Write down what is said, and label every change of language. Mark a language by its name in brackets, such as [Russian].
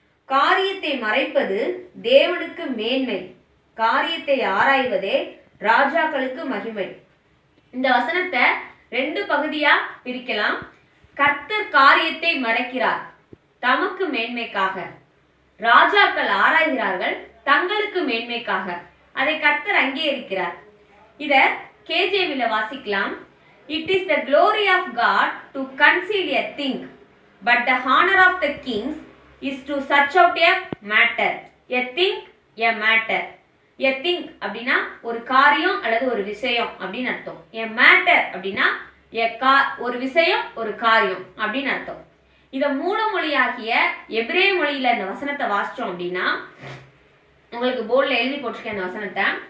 [Tamil] காரியத்தை மறைப்பது தேவனுக்கு மேன்மை, காரியத்தை ஆராய்வதே ராஜாக்களுக்கு மகிமை. இந்த வசனத்தை 2 பகுதியா பிரிக்கலாம். கர்த்தர் காரியத்தை மறைக்கிறார் தமக்கு மேன்மைக்காக, ராஜாக்கள் ஆராய்கிறார்கள் தங்களுக்கு மேன்மைக்காக. அதை கர்த்தர் அங்கீகரிக்கிறார். இத கேஜேவில வாசிக்கலாம். [English] It is the glory of God to conceal a thing, but the honor of the kings is to search out a matter. A thing, a matter. [Tamil] A thing அப்படின்னா ஒரு காரியம் அல்லது ஒரு விஷயம் அப்படின்னு அர்த்தம். A matter அப்படின்னா ஒரு விஷயம் ஒரு காரியம் அப்படின்னு அர்த்தம். இத மூலமொழியாகிய எபிரேய மொழியில இந்த வசனத்தை வாசிச்சோம் அப்படின்னா உங்களுக்கு போர்டில் எழுதி போட்டிருக்கேன் இந்த வசனத்தை.